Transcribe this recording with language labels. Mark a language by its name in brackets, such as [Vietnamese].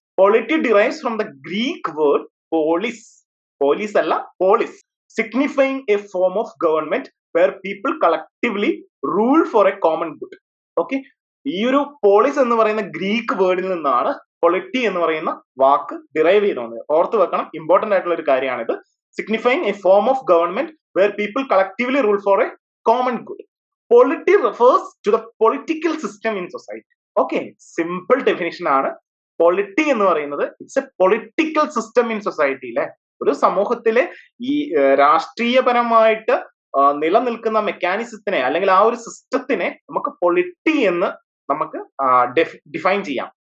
[English] Polity derives from the Greek word polis. [Malayalam] Police അല്ല, [English] Polis, signifying a form of government where people collectively rule for a common good. [Malayalam] Okay, ഈ ഒരു polis എന്ന് പറയുന്ന Greek വേർഡിൽ നിന്നാണ് polity എന്ന് പറയുന്ന വാക്ക് derive ചെയ്ത് വന്നത്. ഓർത്ത് വെക്കണം, ഇമ്പോർട്ടന്റ് ആയിട്ടുള്ള ഒരു കാര്യമാണിത്. [English] Signifying a form of government where people collectively rule for a common good. Polity refers to the political system in society. Okay, simple definition ആണ്. [Malayalam] പൊളിറ്റി എന്ന് പറയുന്നത് [English] It's a political system in society അല്ലെ. [Malayalam] ഒരു സമൂഹത്തിലെ ഈ രാഷ്ട്രീയപരമായിട്ട് നിലനിൽക്കുന്ന മെക്കാനിസത്തിനെ അല്ലെങ്കിൽ ആ ഒരു സിസ്റ്റത്തിനെ നമുക്ക് പൊളിറ്റി എന്ന് നമുക്ക് ഡിഫൈൻ ചെയ്യാം.